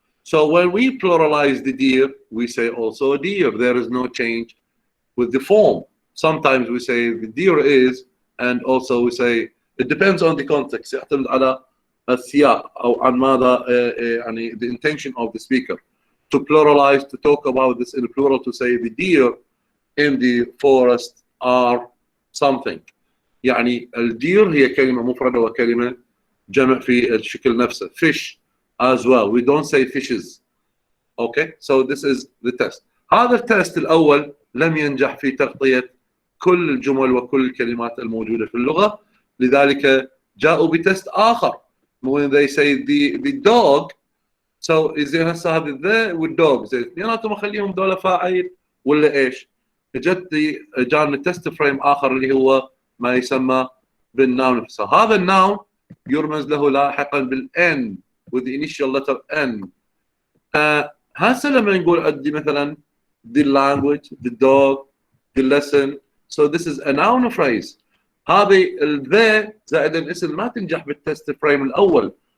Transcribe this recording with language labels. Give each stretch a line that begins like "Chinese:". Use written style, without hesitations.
English: So when we pluralize the deer, we say also deer. There is no change with the form. Sometimes we say the deer is, and also we say it depends on the context.
Arabic: يعتمد على السياق أو عن ماذا يعني
English: the intention of the speaker. To pluralize, to talk about this in plural, to say the deer in the forest are something.
Arabic: يعني الدير هي كلمة مفردة وكلمة جمع في الشكل نفسه.
English: Fish as well. We don't say fishes. Okay, so this is the test.
Arabic: هذا التست الأول لم ينجح في تغطية كل الجمل وكل الكلمات الموجودة في اللغة، لذلك جاءوا بتست آخر.
English: When they say the dog, so
Arabic: زين هسه هذه the والdog زين اثنيناتهم اخليهم دولة فاعل ولا ايش؟ جانا تست فريم آخر اللي هو ما يسمى بالناون نفسه. هذا الناون يرمز له لاحقا بالN
English: with the initial letter N.
Arabic: هسه لما نقول عندي مثلا
English: the language, the dog, the lesson, so this is a noun phrase.
Arabic: هذه the زائد الاسم ما تنجح بالتست فريم الأول.